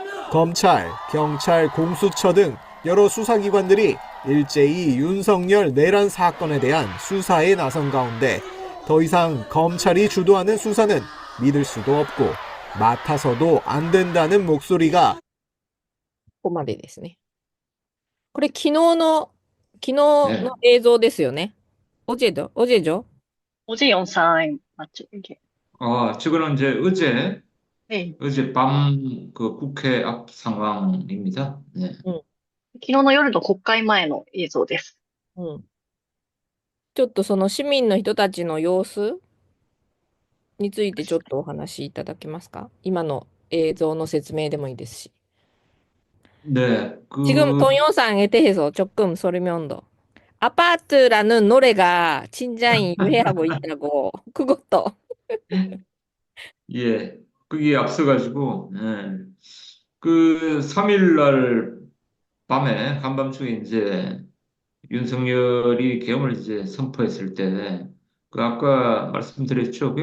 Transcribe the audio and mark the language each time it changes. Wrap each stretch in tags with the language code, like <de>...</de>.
<ko>검찰, 경찰, 공수처 등 여러 수사기관들이 일제히 윤석열 내란 사건에 대한 수사에 나선 가운데 더 이상 검찰이 주도하는 수사는 믿을 수도 없고 맡아서도 안 된다는 목소리가</ko> <ja>ここまでですね。これ昨日の映像ですよね。</ja> <ko>어제죠? 어제 영상 맞죠? 이게. 저거는 이제 네. 어젯밤 그 국회 앞 상황입니다. 네.</ko> <ja>昨日の夜の国会前の映像です。うん。ちょっとその市民の人たちの様子についてちょっとお話しいただけますか？今の映像の説明でもいいですし。</ja> <ko>네, 지금 동영상에 대해서 조금 설명도. 아파트라는 노래가 진짜인 유해하고 있다고. 그것도. 예, 거기에 앞서가지고, 그 3일 날 밤에, 한밤중에 이제 윤석열이 계엄을 이제 선포했을 때, 그 아까 말씀드렸죠.</ko>